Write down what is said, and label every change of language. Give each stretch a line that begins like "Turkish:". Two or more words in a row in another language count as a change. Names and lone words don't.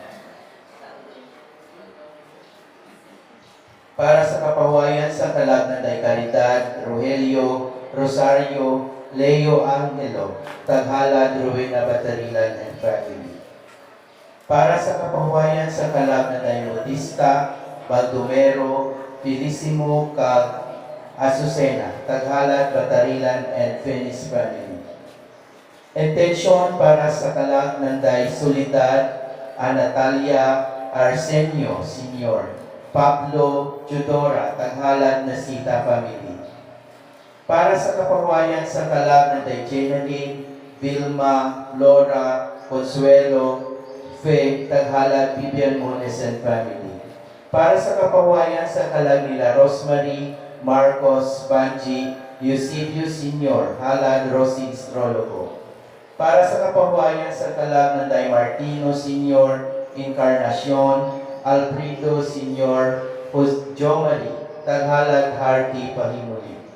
Hiligaynon: Para sa kapawayan sa kalagnan na Caridad, Rogelio, Rosario, Leo Angelo, taghalad, Rowena Batarilan
English: and family.
Hiligaynon: Para sa kapawayan sa kalagnan na Bautista, Baldomero, Felicimo, Azucena, taghalad, Batarilan
English: and Finis family.
Hiligaynon: Intensyon para sa kalagnan na Solidad, Natalia, Arsenio, Senior, Pablo, Judora, taghalad na Sita family. Para sa kapawayan sa kalagnan na Jenaline, Vilma, Laura, Consuelo, Faye, taghalad Vivian Mones
English: and family.
Hiligaynon: Para sa kapawayan sa kalag nila Rosemary, Marcos, Banji, Eusebio Senior, halad Rosie Astrologo. Para sa kapawayan sa kalag ng Martino Senior, Encarnacion, Alfredo Senior, Jomari, taghalad Hardy Pahimuli.